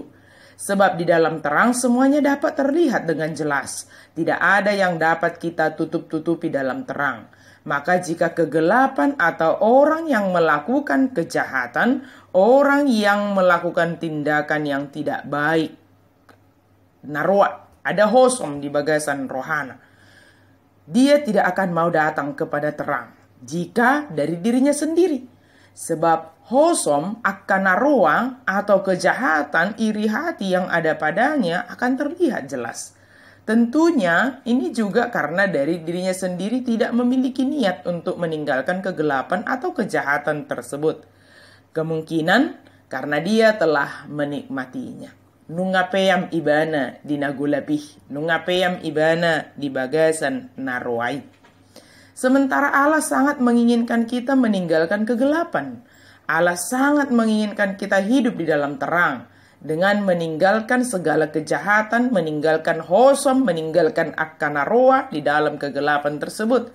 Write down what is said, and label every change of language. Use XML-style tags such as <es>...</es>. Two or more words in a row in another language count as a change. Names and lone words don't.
<id>Sebab di dalam terang semuanya dapat terlihat dengan jelas. Tidak ada yang dapat kita tutup-tutupi dalam terang. Maka jika kegelapan atau orang yang melakukan kejahatan, orang yang melakukan tindakan yang tidak baik, narwa, ada</id> <bbc>hosom di bagasan rohana,</bbc> <id>dia tidak akan mau datang kepada terang jika dari dirinya sendiri. Sebab hosom akan narwa atau kejahatan iri hati yang ada padanya akan terlihat jelas. Tentunya ini juga karena dari dirinya sendiri tidak memiliki niat untuk meninggalkan kegelapan atau kejahatan tersebut. Kemungkinan karena dia telah menikmatinya.</id> <bbc>Nungapeyam ibana di nagulapih, nungapeyam ibana di bagasan narwai.</bbc> <id>Sementara Allah sangat menginginkan kita meninggalkan kegelapan. Allah sangat menginginkan kita hidup di dalam terang. Dengan meninggalkan segala kejahatan, meninggalkan hosom, meninggalkan akanaroa di dalam kegelapan tersebut.</id>